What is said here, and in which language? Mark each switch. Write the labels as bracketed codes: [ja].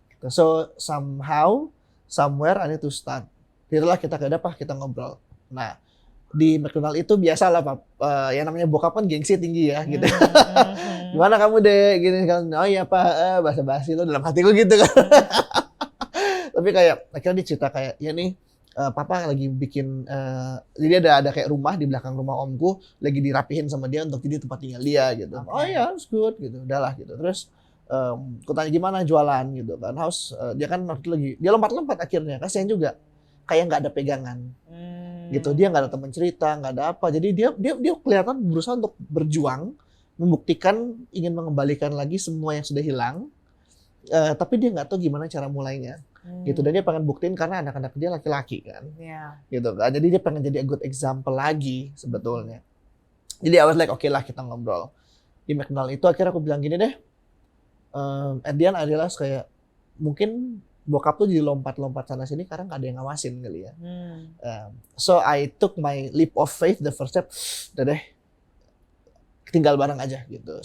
[en] So somehow, somewhere I need to start. [id] Itulah kita ngobrol. Nah di McDonald itu biasa lah Pak, yang namanya bokap kan gengsi tinggi ya gitu. Gimana kamu deh gini kan, oh iya Pak, basa-basi lo dalam hatiku gitu kan. Tapi kayak akhirnya dia cerita kayak ya nih papa lagi bikin jadi ada kayak rumah di belakang rumah omku lagi dirapihin sama dia untuk jadi tempat tinggal dia gitu. Oh iya, [en] it's good [id] gitu. Udahlah gitu. Terus aku tanya gimana jualan gitu kan. Dia kan waktu lagi dia lompat-lompat akhirnya, kasihan juga. Kayak nggak ada pegangan. Gitu, dia nggak ada teman cerita, nggak ada apa. Jadi dia kelihatan berusaha untuk berjuang, membuktikan ingin mengembalikan lagi semua yang sudah hilang. Tapi dia nggak tahu gimana cara mulainya. Gitu, dan dia pengen buktiin karena anak-anak dia laki-laki kan. Gitu kan. Jadi dia pengen jadi [en] a good example [id] lagi sebetulnya. Jadi [en] I was like, [id] oke lah kita ngobrol. Di McDonald itu akhirnya aku bilang gini deh. [en] At the end I realize [id] kayak mungkin bokap tuh jadi lompat-lompat sana sini karena nggak ada yang ngawasin kali ya. [en] So I took my leap of faith, the first step, [id] udah deh, tinggal bareng aja gitu.